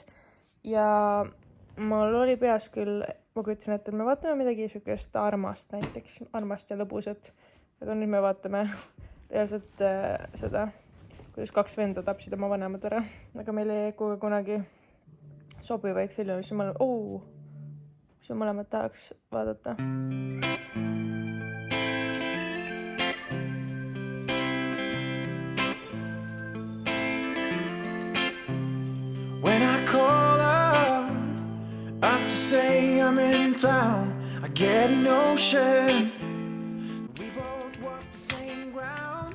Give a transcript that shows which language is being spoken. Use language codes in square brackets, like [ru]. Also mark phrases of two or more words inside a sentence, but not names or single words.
[et] Ja mul oli peas küll, ma kutsin, et me vaatame midagi sükest armast näiteks, armast ja lõbusat. Aga nüüd me vaatame reaalselt seda, kuidas 2 venda tapsid oma vanemad ära. Aga meil ei Ekuga kunagi sobivaid filme, mis mõlemad tahaks vaadata. [en] When I call up to say I'm in town, I get a notion we both walk the same ground.